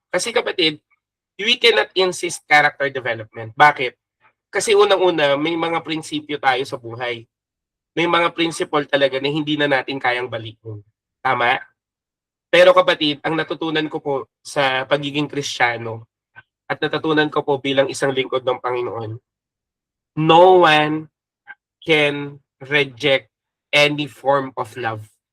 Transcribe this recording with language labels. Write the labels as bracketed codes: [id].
[en] Kasi kapatid, we cannot insist character development. [tl] Bakit? Kasi unang-una, may mga prinsipyo tayo sa buhay. May mga principle talaga na hindi na natin kayang balikin. Tama? Pero kapatid, ang natutunan ko po sa pagiging Kristiyano at natutunan ko po bilang isang lingkod ng Panginoon, [en] no one can reject any form of love.